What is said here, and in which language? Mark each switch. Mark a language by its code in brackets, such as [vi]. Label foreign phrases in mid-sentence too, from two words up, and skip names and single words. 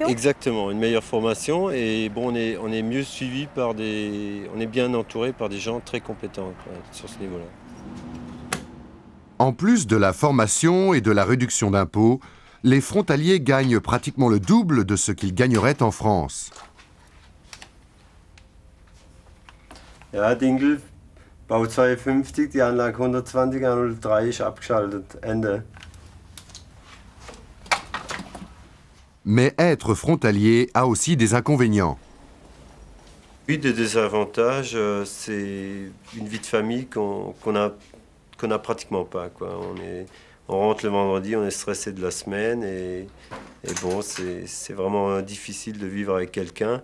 [fr] Exactement, une meilleure formation et bon, on est mieux suivi par on est bien entouré par des gens très compétents, quoi, sur ce niveau-là. En plus de la formation et de la réduction d'impôts, les frontaliers gagnent pratiquement le double de ce qu'ils gagneraient en France. [de] Ja, Dinkel, Bau 52, die Anlage 120 an 03 ist abgeschaltet. Ende. [fr] Mais être frontalier a aussi des inconvénients. Oui, des désavantages, c'est une vie de famille qu'on n'a pratiquement pas, quoi. On rentre le vendredi, on est stressé de la semaine et bon, c'est vraiment difficile de vivre avec quelqu'un.